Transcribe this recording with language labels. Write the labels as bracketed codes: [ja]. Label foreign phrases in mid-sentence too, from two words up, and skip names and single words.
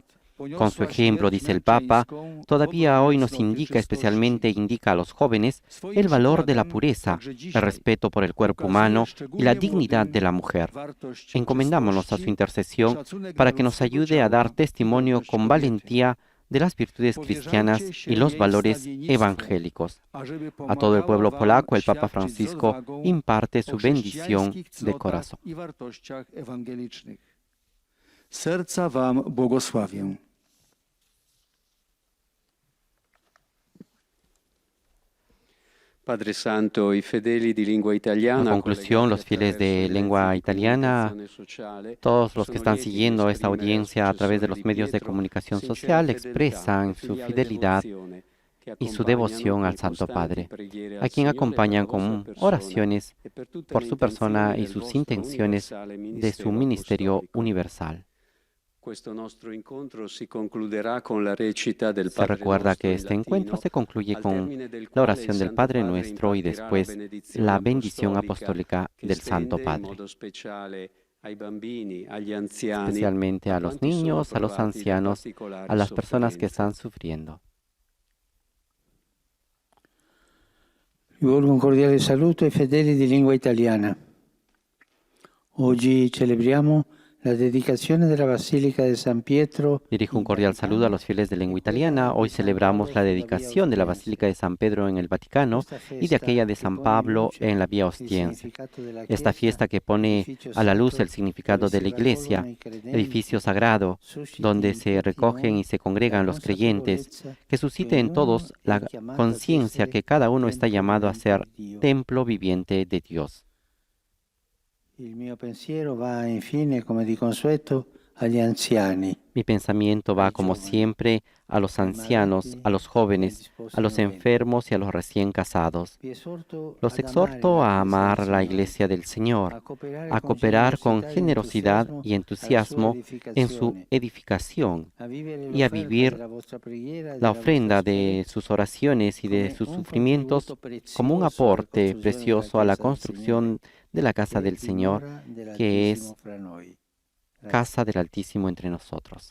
[es] Con su ejemplo, dice el Papa, todavía hoy nos indica, especialmente indica a los jóvenes, el valor de la pureza, el respeto por el cuerpo humano y la dignidad de la mujer. Encomendámonos a su intercesión para que nos ayude a dar testimonio con valentía de las virtudes cristianas y los valores evangélicos. A todo el pueblo polaco, el Papa Francisco imparte su bendición de corazón. [pl] Serca wam błogosławię. [it] Padre Santo, i fedeli di lingua italiana. [es] En conclusión, los fieles de lengua italiana, todos los que están siguiendo esta audiencia a través de los medios de comunicación social, expresan su fidelidad y su devoción al Santo Padre, a quien acompañan con oraciones por su persona y sus intenciones de su ministerio universal. Se recuerda que este encuentro se concluye con la oración del Padre Nuestro y después la bendición apostólica del Santo Padre, especialmente a los niños, a los ancianos, a las personas que están sufriendo. [it] Rivolgo un cordiale saluto ai fedeli di lingua italiana. Oggi celebriamo la dedicazione della Basilica de San Pietro. [es] Dirijo un cordial saludo a los fieles de lengua italiana. Hoy celebramos la dedicación de la Basílica de San Pedro en el Vaticano y de aquella de San Pablo en la Vía Ostiense. Esta fiesta que pone a la luz el significado de la Iglesia, edificio sagrado donde se recogen y se congregan los creyentes, que suscite en todos la conciencia que cada uno está llamado a ser templo viviente de Dios. [it] Il mio pensiero va infine, come di consueto, agli anziani. [es] Mi pensamiento va, como siempre, a los ancianos, a los jóvenes, a los enfermos y a los recién casados. Los exhorto a amar la Iglesia del Señor, a cooperar con generosidad y entusiasmo en su edificación y a vivir la ofrenda de sus oraciones y de sus sufrimientos como un aporte precioso a la construcción de la casa del Señor, que es casa del Altísimo entre nosotros.